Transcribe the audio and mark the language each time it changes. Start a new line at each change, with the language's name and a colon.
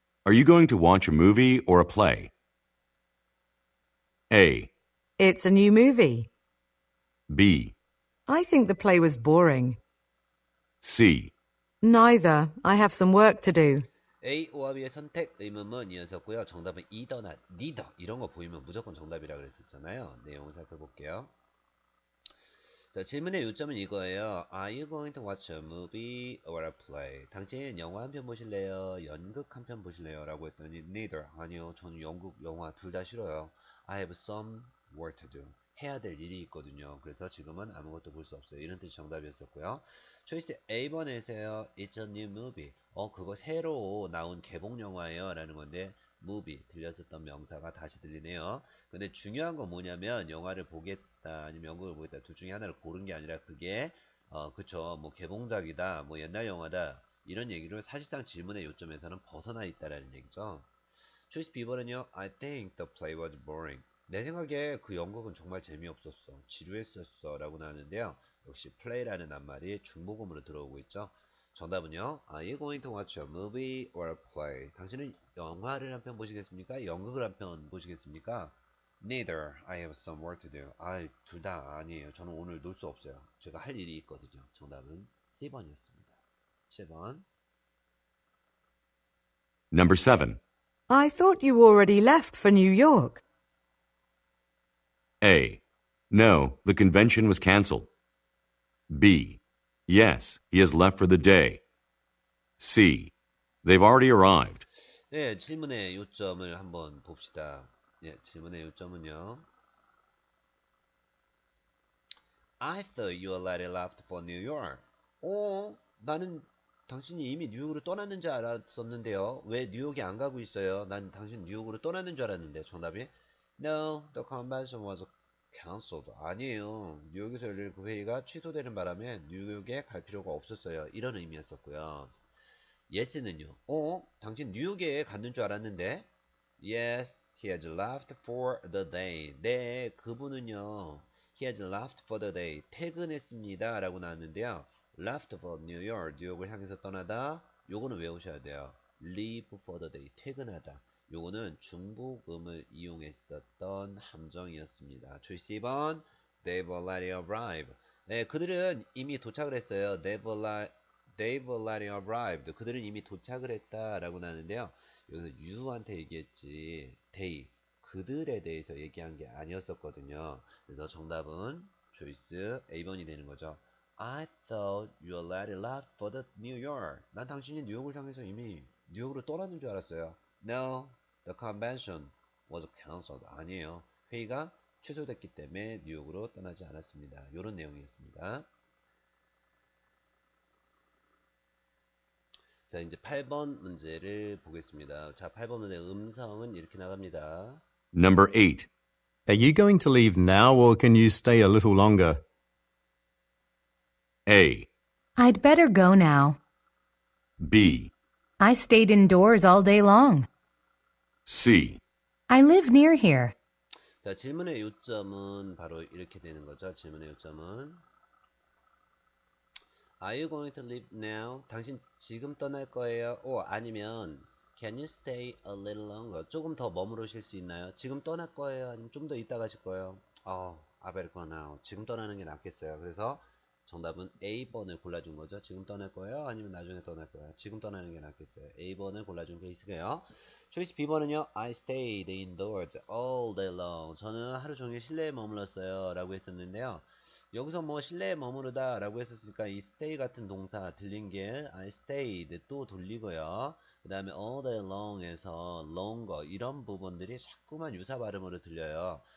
English: Are you going to watch a movie or a play? A. It's a new movie. B. I think the play was boring. C. Neither. I have some work to do.
Korean: A와 B의 선택 의문문 이었었고요. 정답은 either나 neither 이런 거 보이면 무조건 정답이라 그랬었잖아요. 내용을 살펴볼게요. 자, 질문의 요점은 이거예요.
English: Are you going to watch a movie or a play?
Korean: 당신 영화 한 편 보실래요? 연극 한 편 보실래요? 라고 했더니 neither. 아니요. 저는 연극, 영화 둘 다 싫어요.
English: I have some work to do.
Korean: 해야 될 일이 있거든요. 그래서 지금은 아무것도 볼 수 없어요. 이런 뜻이 정답이었었고요. 초이스 A번에서요.
English: It's a new movie.
Korean: 그거 새로 나온 개봉 영화예요. 라는 건데 movie 들렸었던 명사가 다시 들리네요. 근데 중요한 건 뭐냐면 영화를 보겠다 아니면 연극을 보겠다 둘 중에 하나를 고른 게 아니라 그게 그쵸 뭐 개봉작이다 뭐 옛날 영화다 이런 얘기를 사실상 질문의 요점에서는 벗어나 있다라는 얘기죠. 초이스 B번은요.
English: I think the play was boring.
Korean: 내 생각에 그 연극은 정말 재미없었어. 지루했었어. 라고 나왔는데요. 역시 play라는 낱말이 중복음으로 들어오고 있죠. 정답은요.
English: Are you going to watch a movie or a play?
Korean: 당신은 영화를 한 편 보시겠습니까? 연극을 한 편 보시겠습니까?
English: Neither. I have some work to do.
Korean: 둘 다 아니에요. 저는 오늘 놀 수 없어요. 제가 할 일이 있거든요. 정답은 C번이었습니다. 7번.
English: Number 7. I thought you already left for New York. A. No, the convention was canceled. B. Yes, he has left for the day. C. They've already arrived.
Korean: 네, 질문의 요점을 한번 봅시다. 예, 질문의 요점은요. I thought you already left for New York. 나는 당신이 이미 뉴욕으로 떠났는 줄 알았었는데요. 왜 뉴욕에 안 가고 있어요? 난 당신 뉴욕으로 떠났는 줄 알았는데. 정답이
English: No, the convention was cancelled.
Korean: 아니에요. 뉴욕에서 열릴 그 회의가 취소되는 바람에 뉴욕에 갈 필요가 없었어요. 이런 의미였었고요. Yes는요. 당신 뉴욕에 갔는 줄 알았는데.
English: Yes, he has left for the day.
Korean: 네, 그분은요.
English: He has left for the day.
Korean: 퇴근했습니다. 라고 나왔는데요.
English: Left for New York.
Korean: 뉴욕을 향해서 떠나다. 요거는 외우셔야 돼요.
English: Leave for the day.
Korean: 퇴근하다. 요거는 중복음을 이용했었던 함정이었습니다. 초이스 2번.
English: They've already arrived.
Korean: 네, 그들은 이미 도착을 했어요.
English: They've already arrived.
Korean: 그들은 이미 도착을 했다. 라고 나왔는데요. 여기서 you한테 얘기했지.
English: they.
Korean: 그들에 대해서 얘기한 게 아니었었거든요. 그래서 정답은 초이스 A번이 되는 거죠.
English: I thought you already left for the New York.
Korean: 난 당신이 뉴욕을 향해서 이미 뉴욕으로 떠났는 줄 알았어요.
English: No, the convention was cancelled.
Korean: 아니에요. 회의가 취소됐기 때문에 뉴욕으로 떠나지 않았습니다. 이런 내용이었습니다. 자, 이제 8번 문제를 보겠습니다. 자, 8번 문제 음성은 이렇게 나갑니다.
English: Number 8. Are you going to leave now or can you stay a little longer? A. I'd better go now. B. I stayed indoors all day long. C. I live near here.
Korean: 자, 질문의 요점은 바로 이렇게 되는 거죠. 질문의 요점은
English: Are you going to leave now?
Korean: 당신 지금 떠날 거예요? 아니면
English: Can you stay a little longer?
Korean: 조금 더 머무르실 수 있나요? 지금 떠날 거예요? 아니면 좀 더 있다 가실 거예요?
English: I better go now.
Korean: 지금 떠나는 게 낫겠어요. 그래서 정답은 A번을 골라준 거죠. 지금 떠날 거예요? 아니면 나중에 떠날 거예요? 지금 떠나는 게 낫겠어요. A번을 골라준 케이스고요. 초이스 B번은요.
English: I stayed indoors all day long.
Korean: 저는 하루 종일 실내에 머물렀어요. 라고 했었는데요. 여기서 뭐 실내에 머무르다 라고 했었으니까 이 stay 같은 동사 들린 게
English: I stayed
Korean: 또 돌리고요. 그 다음에
English: all day long
Korean: 에서 longer 이런 부분들이 자꾸만 유사 발음으로 들려요.